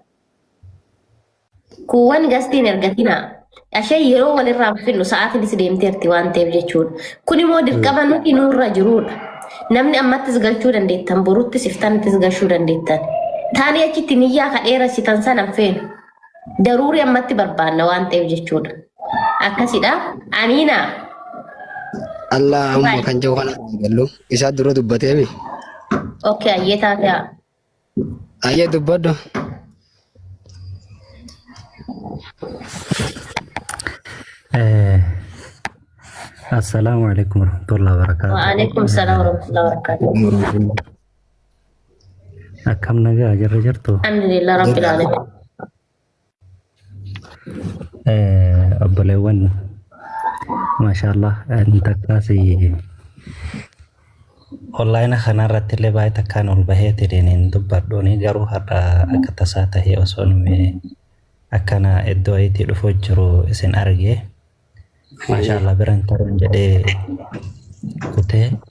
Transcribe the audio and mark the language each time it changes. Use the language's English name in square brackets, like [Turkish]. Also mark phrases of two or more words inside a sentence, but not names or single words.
[Oromo] kuwwan gastiin ergatinaa ashee yeroo walirraa finnu sa'aatiinis deemteerti waan ta'eef jechuudha kun immoo dirqama nuti nurra jiruudha namni ammattis galchuu dandeettan boruttis iftaanittis galchuu dandeettan taanii achitti niyyaa kadheerasitan sanan feenu daruuri ammatti barbaanna waan ta'eef jechuudha akkasidha amiina Allah amma kan jiru kana gallu isaa dura dubbateemi. okay ayyee taatee Ayyee dubbadhu. [Arabic] السلام عليكم ورحمة الله وبركاته. وعليكم السلام ورحمة الله وبركاته [Oromo] Akkam nagaa jirra jirtu. [Arabic] الحمد لله رب العالمين [Oromo] Obboleewwan maashaallah takkaasi online kanarratti illee baay'ee takkaan ol bahee tireen dubbadhuuni garuu har'a akka tasaa tahee osoo nuyi akkana iddoo itti dhufuu jiru isin argee maashaallah biran taruun jedhee kutee